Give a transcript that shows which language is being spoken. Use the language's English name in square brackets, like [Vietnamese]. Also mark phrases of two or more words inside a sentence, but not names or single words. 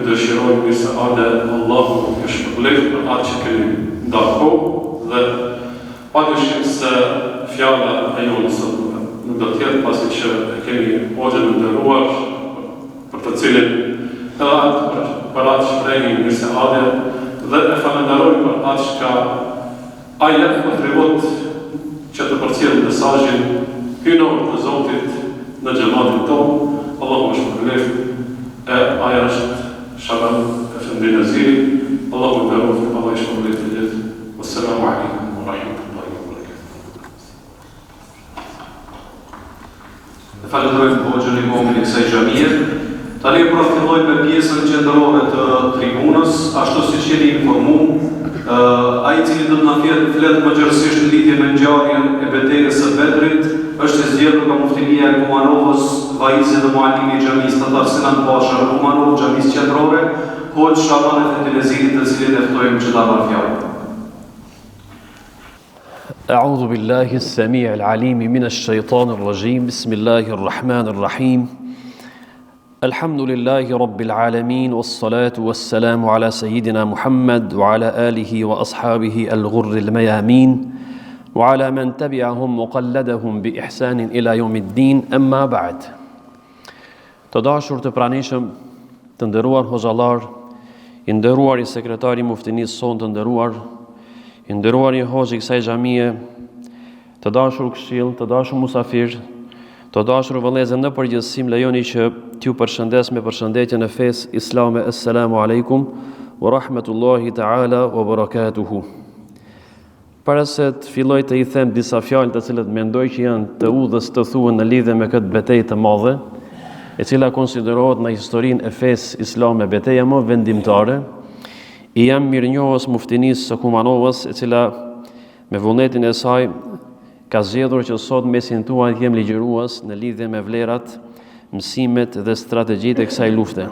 [Albanian] dëshiroj mirëseardhje, Allahu ju shpërblet për atë që keni ndarku dhe padyshim se fjala e jonë sot nuk do të jetë pasi që e kemi hoxhën e nderuar për të cilin edhe për atë shprehni mirëseardhje dhe e falenderoj për atë që ai jep kontribut që të përcjellë mesazhin hynor të Zotit në xhamatin tonë. Allahu më shpërblet e aja është Shaban Efendi Naziri. Allahu më nderoft, Allah i shpërblet të gjithë. [Arabic] والسلام عليكم ورحمة الله وبركاته. [Albanian] Falenderojmë hoxhën imamin e kësaj xhamie. Tani pra filloj me pjesën qendrore të tribunës, ashtu siç jeni informuar. Ai i cili do të na flet më gjërësisht në lidhje me ngjarjen e betejës së Bedrit është i zgjedhur nga muftinia e Kumanovës, vaizi dhe muallimi i xhamisë Tatar Sinan Pasha në Kumanov, xhamisë qendrore, hoxh Shaban Efendi Naziri, të cilin e ftojmë që ta marrë fjalën. [Arabic] أعوذ بالله السميع العليم من الشيطان الرجيم بسم الله الرحمن الرحيم الحمد لله رب العالمين والصلاة والسلام على سيدنا محمد وعلى آله وأصحابه الغر الميامين وعلى من تبعهم وقلدهم بإحسان إلى يوم الدين أما بعد. [Albanian] Të dashur të pranishëm, të nderuar hoxhallar, i nderuar i sekretari muftinisë son të nderuar, i nderuar i hoxh i kësaj xhamie, të dashur këshill, të dashur musafir, të dashur vëllezër në përgjithësi, lejoni që t'ju përshëndes me përshëndetjen e fesë islame. [Arabic] السلام عليكم ورحمة الله تعالى وبركاته. [Albanian] Para se të filloj të i them disa fjalë të cilët mendoj që janë të udhës të thuhen në lidhje me këtë betejë të madhe, e cila konsiderohet në historinë e fesë islame betejë më vendimtare, i jam mirënjohës muftinisë së Kumanovës, e cila me vullnetin e saj ka zgjedhur që sot mesin tuaj të jem ligjërues në lidhje me vlerat, mësimet dhe strategjitë e kësaj lufte.